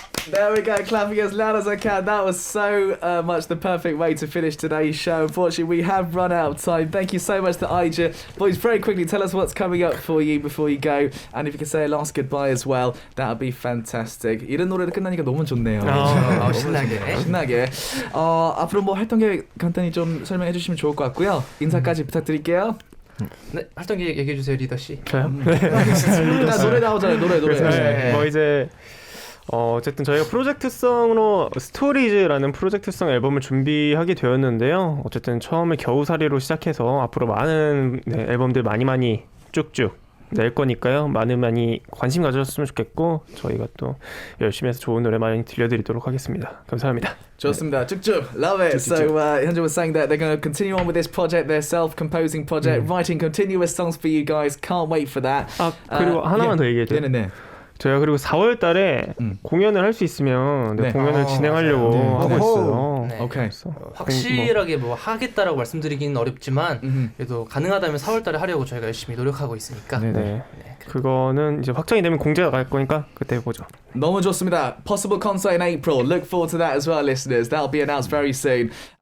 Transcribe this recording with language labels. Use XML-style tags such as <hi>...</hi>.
<en>There we go, clapping as loud as I can. That was so much the perfect way to finish today's show. Unfortunately, we have run out of time. Thank you so much to Aija. Boys, very quickly, tell us what's coming up for you before you go. And if you can say a last goodbye as well, that would be fantastic.</en> <ko>이런 노래를 끝나니까 너무 좋네요. 신나게. 앞으로 뭐 활동 계획 간단히 좀 설명해 주시면 좋을 것 같고요. 인사까지 부탁드릴게요. 네, 활동 계획 얘기해 주세요, 리더 씨. 저요? 노래 나오잖아요. 노래. 네. 뭐 이제 어쨌든 저희가 프로젝트성으로 스토리즈라는 프로젝트성 앨범을 준비하게 되었는데요. 어쨌든 처음에 겨우살이로 시작해서 앞으로 많은 앨범들 많이 쭉쭉 낼 거니까요. 많이 관심 가져줬으면 좋겠고 저희가 또 열심히 해서 좋은 노래 많이 들려드리도록 하겠습니다. 감사합니다. 좋습니다. 쭉쭉.</ko> <en>Love it. So Hyunjin was saying that they're going to continue on with this project, their self-composing project, writing continuous songs for you guys. Can't wait for that.</en> <ko>그리고 하나만 더 얘기해줘요. 네네네. 저희가 그리고 4월 달에 공연을 할 수 있으면 공연을 진행하려고 하고 있어요. 네. 오케이. 확실하게 뭐 하겠다라고 말씀드리기는 어렵지만 그래도 가능하다면 4월 달에 하려고 저희가 열심히 노력하고 있으니까. 네. 그거는 이제 확정이 되면 공개가 갈 거니까 그때 보죠. 너무 좋습니다.</ko> <en>Possible concert in April. Look forward to that as well, listeners. That'll be announced very soon.</en>